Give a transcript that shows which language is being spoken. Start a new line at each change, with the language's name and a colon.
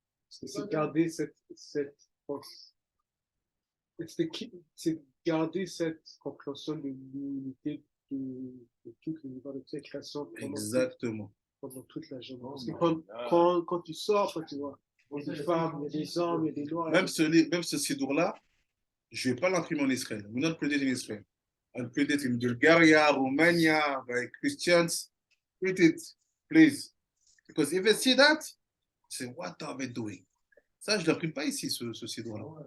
French: C'est garder cette force. C'est garder cette compréhension de l'unité de toute l'univers de cette création Exactement. pendant toute la journée. Parce que quand tu sors, quand tu vois, il y a des femmes, il y a des hommes, il y a des noirs. Même ce sidour-là, je ne vais pas l'imprimer en Israël.
English: We're not printed in Israel. I'll print it in Bulgaria, Romania, by Christians. Print it, please. Because if they see that, say, what are they doing?
French: Ça, je ne l'imprime pas ici, ce sidour-là.